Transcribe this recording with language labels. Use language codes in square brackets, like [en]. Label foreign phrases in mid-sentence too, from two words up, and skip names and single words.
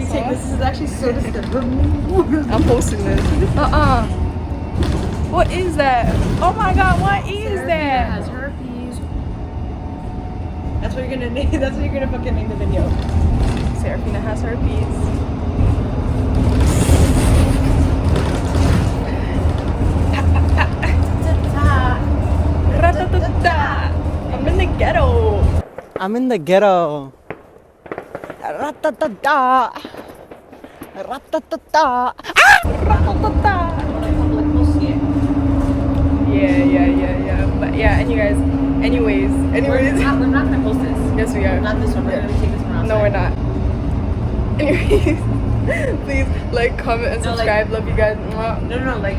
[en] asshole. taking this. Is actually so disgusting. I'm posting this. What is that? Oh my god, what is that? Has herpes. That's what you're gonna name. That's what you're gonna fucking name the video. Serafina has herpes. Ra-ta-ta-ta. I'm in the ghetto. I'm in the ghetto. Ra-ta-ta-ta. Ra-ta-ta-ta. Ra-ta-ta-ta. Yeah. But yeah, anyways. We're not gonna post this. Yes, we are. Not this one. We're gonna take this one outside. No, we're not. Anyways, please like, comment, and No, like- subscribe. Love you guys. No, like.